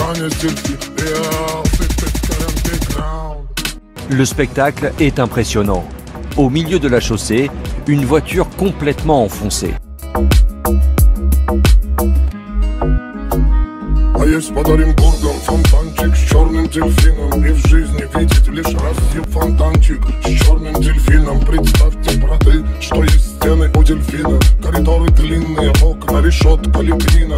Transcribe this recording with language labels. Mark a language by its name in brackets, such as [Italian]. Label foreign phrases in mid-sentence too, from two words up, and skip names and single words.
[French] Le spectacle est impressionnant. Au milieu de la chaussée, une voiture complètement enfoncée. [Russian] А есть под Оренбургом фонтанчик с черным дельфином. И в жизни видеть лишь раз фонтанчик с черным дельфином. Представьте, браты, что есть стены у дельфина. Коридоры длинные, окна, решетка, лепнина.